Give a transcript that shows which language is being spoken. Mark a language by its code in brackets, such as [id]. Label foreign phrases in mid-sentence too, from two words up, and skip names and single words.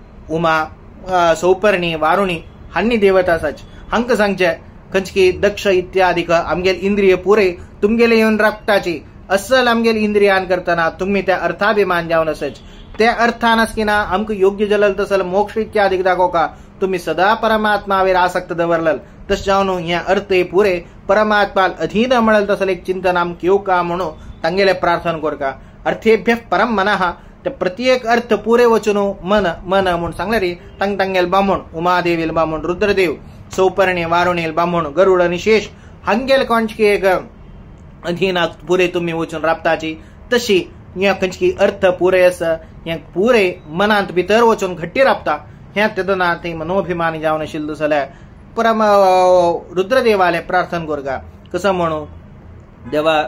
[kok] उमा सौपर्णी वारुणी हांणी देवता सच हांकां सांगचे खंयची दक्ष इत्यादी आमगेल इंद्रिय पुरे तुमगेले येवन राखताची असल आमगेल इंद्रियान करतना तुम्ही त्या अर्थाभिमान जावन आसच त्या अर्थान आसकिना आमकां योग्य जलल तसल मोक्ष इत्यादी दाखोवका तुम्ही सदा परमात्मावेर आसक्त दवरलल तशें जावन हे अर्थ पुरे परमात्माल अधीन म्हणल तसल एक चिंतन आमकां येवका म्हणून तांगेले प्रार्थना करका [sa] अर्थेभ्य परम मनः [kok] ते प्रत्येक अर्थ पुरे वचून मन मन म्हणून सांगले रे तांगेल बामण उमादेवील बामण रुद्रदेव सौपर्णी वारुणील बामण गरुड निशेष हांगेल कोणची एक अधीनाक पुरे तुम्ही वचून राबताची तशी हे खंयची अर्थ पुरे आसा हे पुरे मनांत भितर वचून घट्टी राबता हे तेदना ते मनोभिमानी जावन आशिल्लो जाल्यार परम रुद्रदेवाले प्रार्थना करगा कसं म्हणू देवा